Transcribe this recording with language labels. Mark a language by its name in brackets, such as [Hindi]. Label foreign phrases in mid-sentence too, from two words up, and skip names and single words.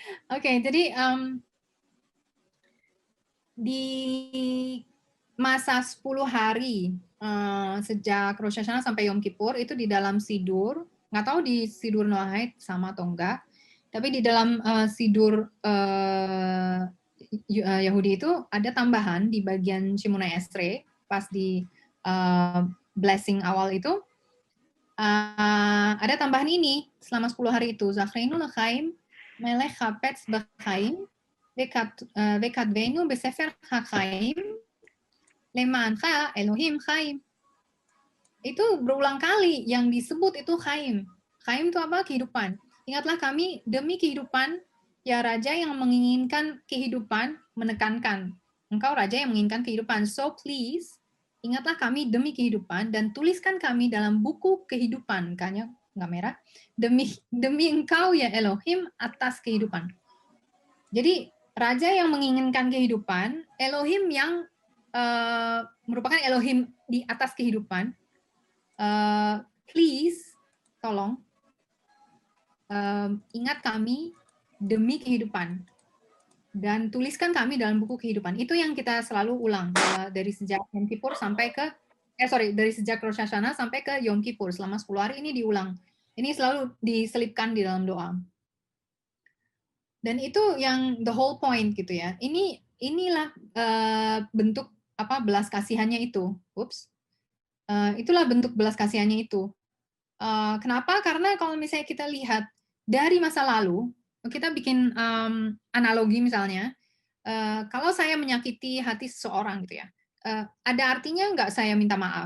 [Indonesian] Oke, jadi di masa 10 hari sejak Rosh Hashanah sampai Yom Kippur itu di dalam Sidur, nggak tahu di Sidur Noahide sama atau enggak, tapi di dalam Sidur Yahudi itu ada tambahan di bagian Shemona Esrei pas di blessing awal itu ada tambahan ini selama 10 hari itu [Hebrew] זכרנו לחיים מלך חפץ בחיים וכתבנו בספר החיים למענך אלהים חיים. [Indonesian] Itu berulang kali yang disebut itu Chaim. Chaim itu apa? Kehidupan. Ingatlah kami demi kehidupan, ya Raja yang menginginkan kehidupan, menekankan. Engkau Raja yang menginginkan kehidupan. [English] So please, [Indonesian] ingatlah kami demi kehidupan dan tuliskan kami dalam buku kehidupan. Kayaknya nggak merah. Demi engkau ya Elohim atas kehidupan. Jadi Raja yang menginginkan kehidupan, Elohim yang merupakan Elohim di atas kehidupan. Please, tolong ingat kami demi kehidupan dan tuliskan kami dalam buku kehidupan. Itu yang kita selalu ulang dari sejak Yom Kippur sampai ke dari sejak Rosh Hashanah sampai ke Yom Kippur selama 10 hari ini diulang. Ini selalu diselipkan di dalam doa. Dan itu yang [English] the whole point [Indonesian] gitu ya. Inilah bentuk belas kasihannya itu. Itulah bentuk belas kasihannya itu. Kenapa? Karena kalau misalnya kita lihat dari masa lalu, kita bikin analogi misalnya, kalau saya menyakiti hati seseorang gitu ya, ada artinya nggak saya minta maaf?